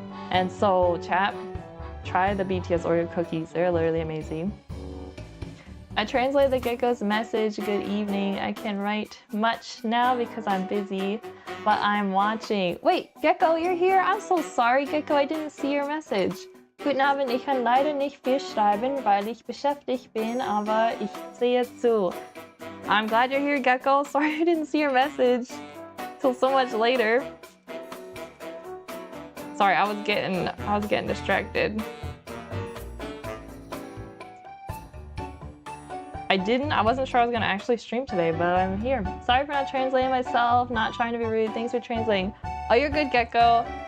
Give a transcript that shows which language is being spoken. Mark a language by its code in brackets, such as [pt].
[en] And so, chat, try the BTS Oreo cookies. They're literally amazing. I translated the gecko's message, good evening. I can write much now because I'm busy, but I'm watching. Wait, Gecko, you're here? I'm so sorry, Gecko, I didn't see your message. [de] Guten Abend, ich kann leider nicht viel schreiben, weil ich beschäftigt bin, aber ich sehe zu. [en] I'm glad you're here, Gecko. Sorry I didn't see your message till so much later. Sorry, I was getting distracted. I wasn't sure I was gonna actually stream today, but I'm here. Sorry for not translating myself, not trying to be rude. Thanks for translating. Oh, you're good, Gecko.